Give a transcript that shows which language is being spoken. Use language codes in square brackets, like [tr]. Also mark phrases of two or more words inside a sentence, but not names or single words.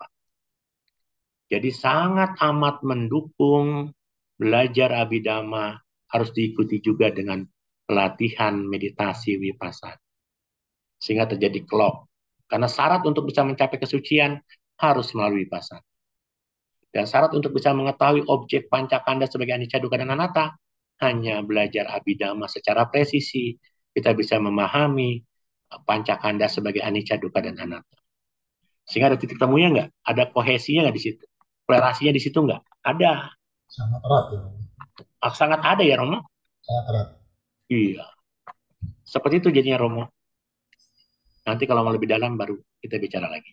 [id] Jadi sangat amat mendukung belajar Abhidhamma harus diikuti juga dengan pelatihan meditasi vipassana. Sehingga terjadi klop. Karena syarat untuk bisa mencapai kesucian harus melalui vipassana. Dan syarat untuk bisa mengetahui objek pancakanda sebagai [pi] anicca, dukkha, [id] dan anatta hanya belajar Abhidhamma secara presisi. Kita bisa memahami pancakanda sebagai [pi] anicca, dukkha, [id] dan anatta. Sehingga ada titik temunya nggak? Ada kohesinya nggak di situ? Toleransinya di situ nggak? Ada. Sangat erat ya. Sangat ada ya, Romo? Sangat erat. Iya. Seperti itu jadinya, Romo. Nanti kalau mau lebih dalam baru kita bicara lagi.